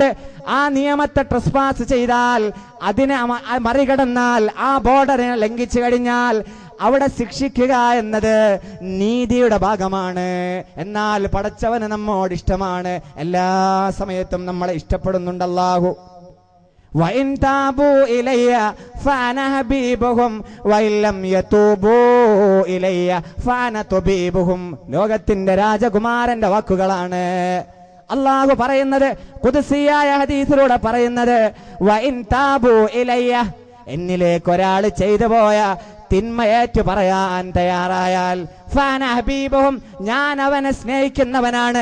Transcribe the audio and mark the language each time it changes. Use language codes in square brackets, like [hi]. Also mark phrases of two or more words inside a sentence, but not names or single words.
[ml] ആ നിയമത്തെ ട്രസ്പാസ് ചെയ്താൽ, അതിനെ മറികടന്നാൽ, ആ ബോർഡറിനെ ലംഘിച്ചു കഴിഞ്ഞാൽ അവിടെ ശിക്ഷിക്കുക എന്നത് നീതിയുടെ ഭാഗമാണ്. എന്നാൽ പടച്ചവന് നമ്മോട് ഇഷ്ടമാണ്, എല്ലാ സമയത്തും നമ്മളെ ഇഷ്ടപ്പെടുന്നുണ്ട് അല്ലാഹു. [ar] وَإِن تَابُوا إِلَيَّ فَأَنَا حَبِيبُهُمْ وَإِن لَّمْ يَتُوبُوا إِلَيَّ فَأَنَا طَبِيبُهُمْ. [ml] ലോകത്തിന്റെ രാജകുമാരന്റെ വാക്കുകളാണ് അല്ലാഹു പറയുന്നത്, ഖുദ്സിയായ ഹദീസിലൂടെ പറയുന്നത്. [ar] وإن تابوا إلي, [ml] എന്നിലേക്ക് ഒരാൾ ചെയ്തു പോയ തിന്മ ഏറ്റു പറയാൻ തയ്യാറായാൽ, [ar] فأنا حبيبهم, [ml] ഞാൻ അവനെ സ്നേഹിക്കുന്നവനാണ്.